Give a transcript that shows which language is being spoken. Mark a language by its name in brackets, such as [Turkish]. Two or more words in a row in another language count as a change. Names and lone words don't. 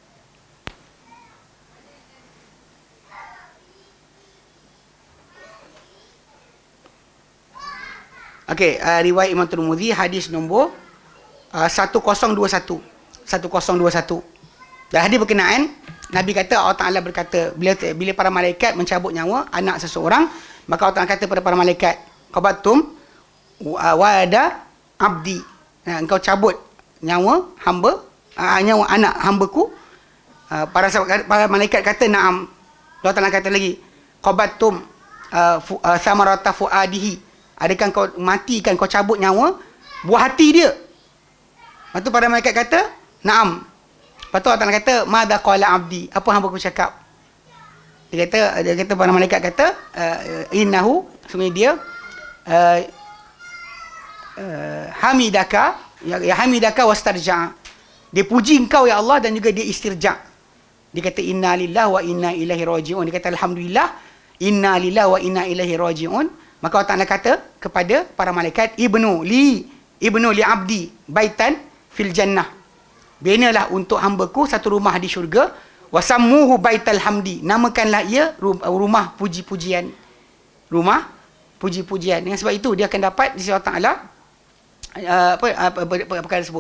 [Malay] Okey, riwayat Imam Tirmizi, hadis nombor 1021. Dan hadis berkenaan, Nabi kata, [Arabic] الله تعالى [Malay] berkata, bila para malaikat mencabut nyawa anak seseorang, maka [Arabic] الله تعالى [Malay] kata kepada para malaikat, [Arabic] قبضتم ولد عبدي, [Malay] engkau cabut nyawa hamba, nyawa anak hambaku. Para malaikat kata na'am. [Arabic] الله تعالى [Malay] kata lagi, [Arabic] قبضتم ثمرة فؤاده, [Malay] adakah kau matikan, kau cabut nyawa buah hati dia? Lepas tu para malaikat kata na'am. Lepas tu [Arabic] الله تعالى [Malay] kata, [Arabic] ماذا قال عبدي, [Malay] apa hamba ku cakap? Dia kata para malaikat kata, innahu, sebenarnya dia [Arabic] حمدك يا حمدك واسترجع', [Malay] dia puji engkau ya Allah dan juga dia istirja'. [Arabic] Dia kata إنا لله وإنا إليه راجعون, [Malay] dia kata alhamdulillah, [Arabic] إنا لله وإنا إليه راجعون. [Malay] Maka [Arabic] الله تعالى [Malay] kata kepada para malaikat, [Arabic] ابنوا لعبدي بيتا في الجنة, [Malay] binalah untuk hambaku satu rumah di syurga, [Arabic] وسموه بيت الحمد, [Malay] namakanlah ia rumah puji-pujian, rumah puji-pujian. Dengan sebab itu dia akan dapat di sisi [Arabic] الله تعالى [Malay] perkara tersebut.